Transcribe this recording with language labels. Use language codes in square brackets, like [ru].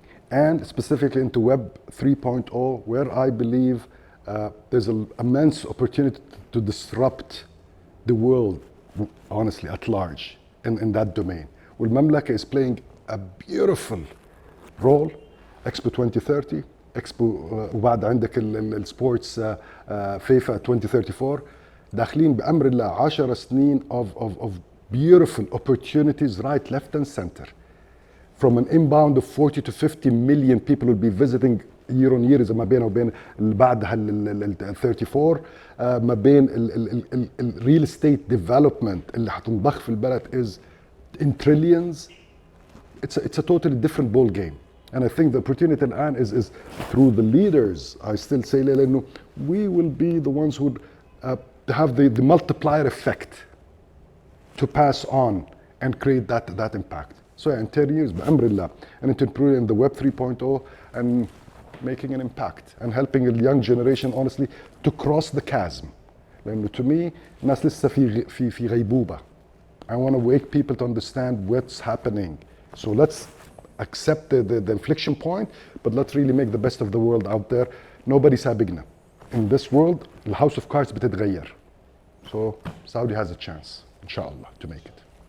[en] and specifically into Web 3.0, where I believe there's an immense opportunity to disrupt the world, honestly, at large in that domain. [ar] والمملكة [en] is playing a beautiful role. Expo 2030, Expo [ar] وبعد عندك [en] السبورتس فيفا 2034. [ar] داخلين بأمر الله 10 سنين [en] of beautiful opportunities right, left and center. From an inbound of 40 to 50 million people will be visiting year on year. [ar] إذا ما بينه وبين اللي بعدها [en] ال 34 ما بين ال real estate development [ar] اللي حتنضخ في البلد [en] is in trillions. It's a totally different ball game. And I think the opportunity [ar] الآن [en] is through the leaders. I still say [ar] لأنه [en] we will be the ones who have the multiplier effect to pass on and create that impact. So in 10 years, [ar] بأمر الله, [en] and to improve in the Web 3.0 and making an impact and helping the young generation, honestly, to cross the chasm. [ar] لأنه [en] to me, [ar] الناس لسه في غيبوبة. [en] I want to wake people to understand what's happening. So let's accept the inflection point, but let's really make the best of the world out there. Nobody's [ar] سابقنا. [en] In this world, the house of cards [ar] بتتغير. [en] So Saudi has a chance, inshallah, to make it.